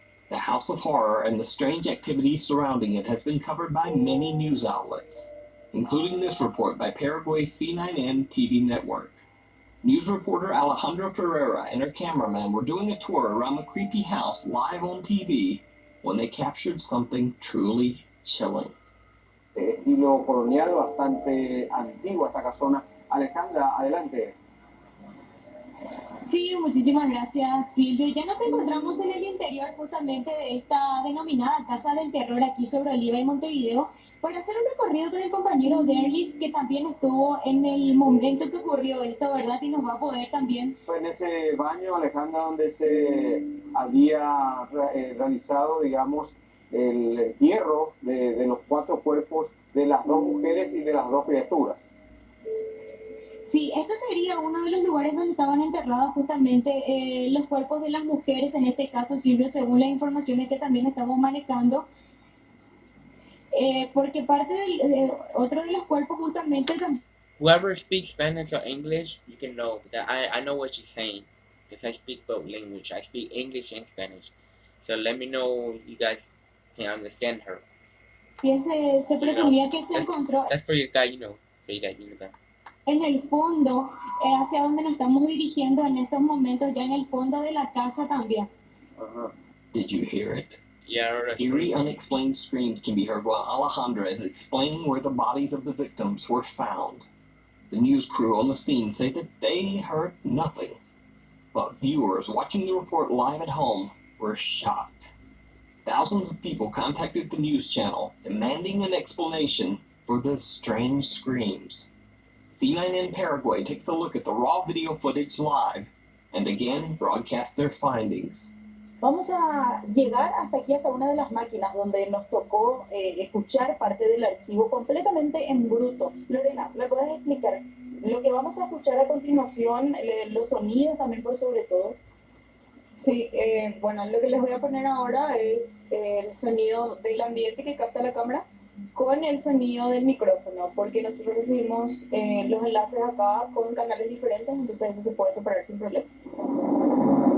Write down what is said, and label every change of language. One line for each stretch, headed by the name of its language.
English: The House of Horror and the strange activity surrounding it has been covered by many news outlets, including this report by Paraguay's C9N TV network. News reporter Alejandra Pereira and her cameraman were doing a tour around the creepy house live on TV when they captured something truly chilling.
Spanish: De estilo colonial, bastante antigua esta casona. Alejandra, adelante. Sí, muchísimas gracias, Silvio. Ya nos encontramos en el interior justamente de esta denominada Casa del Terror aquí sobre Oliva y Montevideo para hacer un recorrido con el compañero Derlis, que también estuvo en el momento que ocurrió esto, ¿verdad? Y nos va a poder también... Fue en ese baño, Alejandra, donde se había realizado, digamos, el entierro de los 4 cuerpos de las 2 mujeres y de las 2 criaturas. Sí, este sería uno de los lugares donde estaban enterrados justamente los cuerpos de las mujeres, en este caso, Silvio, según las informaciones que también estamos manejando, porque parte otro de los cuerpos justamente...
English: Whoever speaks Spanish or English, you can know, because I know what she's saying, because I speak both language. I speak English and Spanish. So let me know you guys can understand her.
Spanish: Se presumía que se encontró...
English: That's for you guys, you know. For you guys, you know that.
Spanish: En el fondo, hacia donde nos estamos dirigiendo en estos momentos, ya en el fondo de la casa también.
English: Did you hear it? Yeah. Eerie, unexplained screams can be heard while Alejandra is explaining where the bodies of the victims were found. The news crew on the scene say that they heard nothing, but viewers watching the report live at home were shocked. Thousands of people contacted the news channel, demanding an explanation for the strange screams. C9N Paraguay takes a look at the raw video footage live and again broadcasts their findings.
Spanish: Vamos a llegar hasta aquí, hasta una de las máquinas donde nos tocó escuchar parte del archivo completamente en bruto. Lorena, ¿me puedes explicar lo que vamos a escuchar a continuación, los sonidos también por sobre todo? Sí, bueno, lo que les voy a poner ahora es el sonido del ambiente que capta la cámara con el sonido del micrófono, porque nosotros recibimos los enlaces acá con canales diferentes, entonces eso se puede separar sin problema.